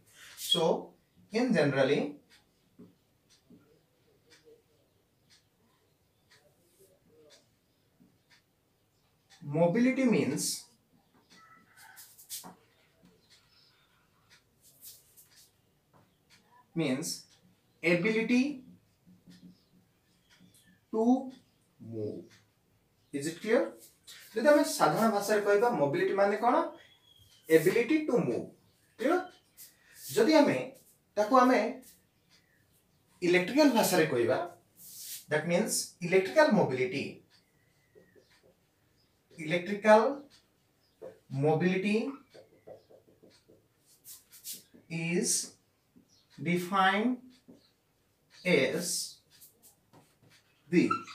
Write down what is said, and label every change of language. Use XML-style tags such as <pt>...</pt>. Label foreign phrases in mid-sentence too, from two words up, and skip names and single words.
<en>So, in generally, mobility means ability to move. Is it clear?</en> <or>ଜଦି ଆମ ସାଧାରଣ ଭାଷା କହବା ମୋବିଲିଟି ମାନେ କୋନ</or> <en>ability to move. क्लियर?</en> <or>ଜଦି ଆମେ ତାକୋ ଆମେ ଇଲେକ୍ଟ୍ରିକାଲ ଭାଷା ରେ କହବା</or> <en>that means electrical mobility is defined as the</en>